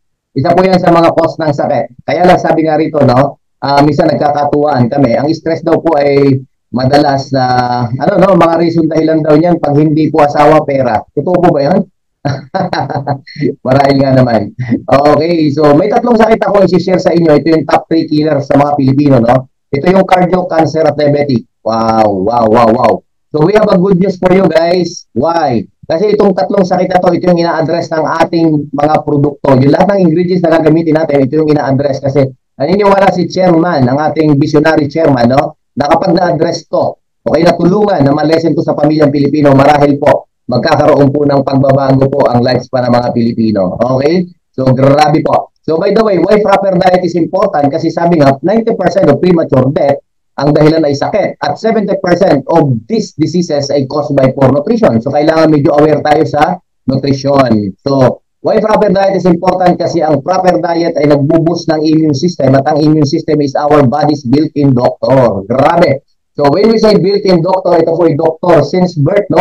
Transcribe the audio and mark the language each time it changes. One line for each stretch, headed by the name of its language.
Filipino: Isa po yan sa mga cause ng sakit. Kaya lang sabi nga rito, no, minsan nagkakatuwaan kami. Ang stress daw po ay madalas na, mga reason dahilan daw niyan pag hindi po asawa, pera. Totoo po ba yan? Marahil nga naman. Okay, so may tatlong sakit ako i-share sa inyo. Ito yung top 3 killers sa mga Pilipino, no? Ito yung cardio, cancer at diabetic. Wow.
English: So we have a good news for you guys. Why?
Filipino: Kasi itong tatlong sakit na to, ito yung ina-address ng ating mga produkto. Yung lahat ng ingredients na gagamitin natin, ito yung ina-address kasi naniniwala si chairman, ang ating visionary chairman, no? Na kapag na-address to, okay, natulungan na malesen to sa pamilyang Pilipino, marahil po, magkakaroon po ng pagbabago po ang lifespan ng mga Pilipino. Okay? So, grabe po.
English: So, by the way, why proper diet is important?
Filipino: Kasi sabi nga, 90% of premature death ang dahilan ay sakit.
English: At 70% of these diseases ay caused by poor nutrition. So,
Filipino: kailangan medyo
English: aware tayo sa nutrition. So, why proper diet is important?
Filipino: Kasi ang proper diet ay nagbo-boost ng immune system at ang immune system
English: is our body's built-in doctor.
Filipino: Grabe.
English: So, when we say built-in doctor,
Filipino: ito po ay
English: doctor since birth, no?